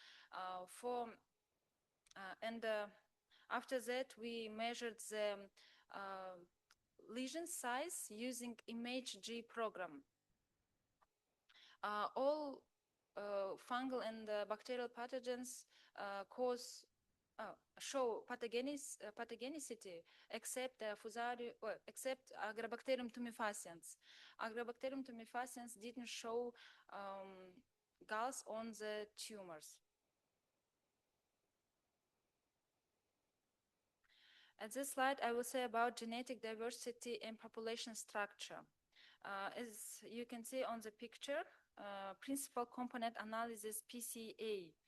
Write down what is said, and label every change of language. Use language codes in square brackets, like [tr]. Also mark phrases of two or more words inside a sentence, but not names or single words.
[en] After that, we measured the lesion size using ImageG program. All fungal and bacterial pathogens show pathogenicity except except Agrobacterium tumefaciens. Agrobacterium tumefaciens didn't show galls on the tumors. At this slide, I will say about genetic diversity and population structure. As you can see on the picture, principal component analysis PCA.